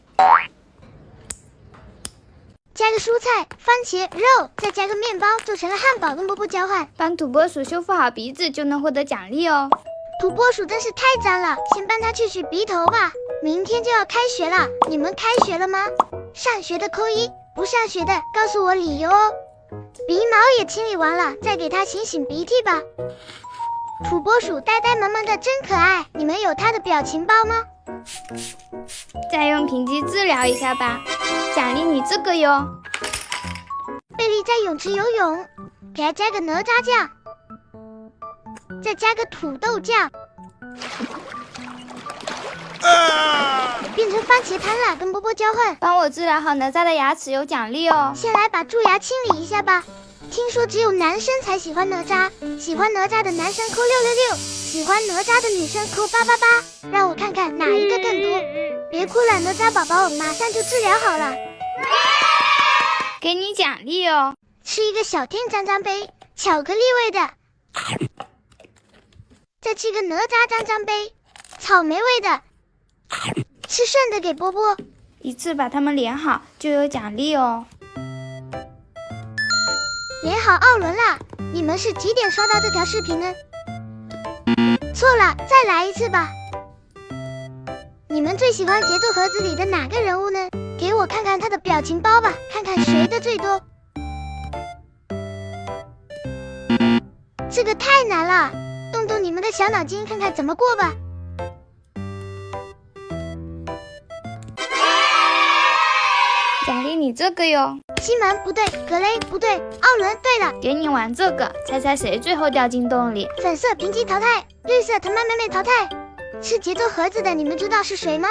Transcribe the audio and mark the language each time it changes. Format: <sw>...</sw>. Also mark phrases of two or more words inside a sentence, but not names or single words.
<zh>加個蔬菜、番茄、肉，再加個麵包，做成了漢堡跟波波交換。幫土撥鼠修復好鼻子就能獲得獎勵哦。土撥鼠真是太髒了，先幫他去洗鼻頭吧。明天就要開學了，你們開學了嗎？上學的扣1，不上學的告訴我理由哦。鼻毛也清理完了，再給他擤擤鼻涕吧。土撥鼠呆呆萌萌的真可愛，你們有他的表情包嗎？再用平基治療一下吧，獎勵你這個喲。貝利在泳池游泳，給他加個哪吒醬，再加個土豆醬，變成番茄湯了，跟波波交換。幫我治療好哪吒的牙齒有獎勵哦。先來把蛀牙清理一下吧。聽說只有男生才喜歡哪吒，喜歡哪吒的男生扣666，喜歡哪吒的女生扣888，讓我看看哪一個更多。別哭了，哪吒寶寶，馬上就治療好了。給你獎勵哦。吃一個小天髒髒杯，巧克力味的。再吃個哪吒髒髒杯，草莓味的。吃剩的給波波。一次把它們連好就有獎勵哦。連好奧倫啦！你們是幾點刷到這條視頻呢？錯了，再來一次吧。你們最喜歡節奏盒子裡的哪個人物呢？給我看看他的表情包吧，看看誰的最多。這個太難了，動動你們的小腦筋，看看怎麼過吧。獎勵你這個喲。西門不對，格雷不對，奧倫對了。給你玩這個，猜猜誰最後掉進洞裡？粉色平吉淘汰，綠色藤蔓妹妹淘汰。吃節奏盒子的，你們知道是誰嗎？</zh>